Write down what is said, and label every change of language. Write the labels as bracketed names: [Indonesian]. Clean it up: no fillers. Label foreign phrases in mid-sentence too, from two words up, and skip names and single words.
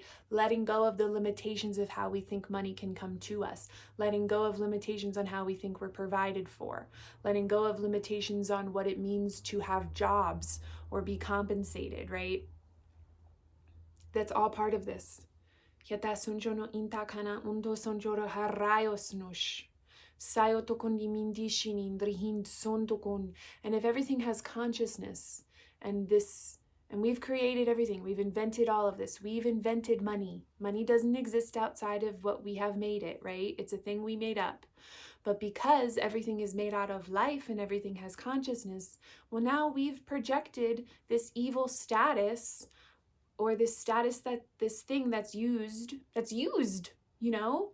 [English] Letting go of the limitations of how we think money can come to us, letting go of limitations on how we think we're provided for, letting go of limitations on what it means to have jobs or be compensated, right? That's all part of this. Yata sunjono intakana undo sonjoro harayos nosh. Sayoto kondimindishini ndrihind sondokon. And if everything has consciousness, and we've created everything, we've invented all of this, we've invented money. Money doesn't exist outside of what we have made it, right? It's a thing we made up. But because everything is made out of life and everything has consciousness, well, now we've projected this evil status, or this status, that this thing that's used, you know?